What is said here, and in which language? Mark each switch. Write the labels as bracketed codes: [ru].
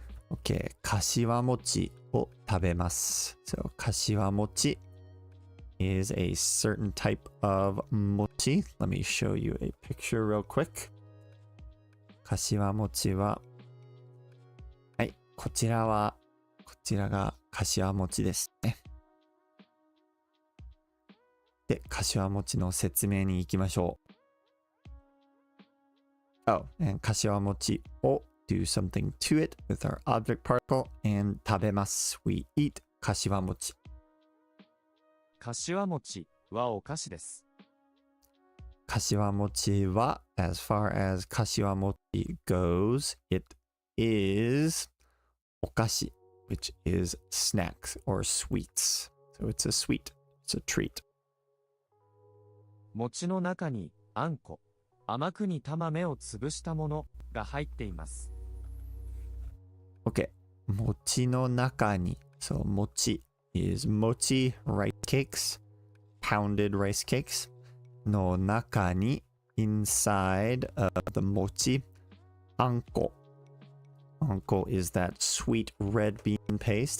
[en] Okay, [ja] かしわ餅を食べます。 [en] So, かしわ餅 is a certain type of mochi. Let me show you a picture real quick. [ja] かしわ餅は、はい、こちらがかしわ餅ですね。で、かしわ餅の説明に行きましょう。 [en] Oh, and かしわ餅を do something to it with our object particle and [ja] 食べます。 [en] We eat かしわ餅。 [ja] かしわ餅はお菓子です。かしわ餅は [en] as far as かしわ餅 goes, it is お菓子 which is snacks or sweets. So it's a sweet, it's a treat. [ja] 餅の中にあんこ、甘く煮た豆を潰したものが入っています。 [en] Okay. 餅の中に so 餅 is mochi rice cakes, pounded rice cakes. [ja] の中に [en] inside of the mochi あんこ Anko is that sweet red bean paste.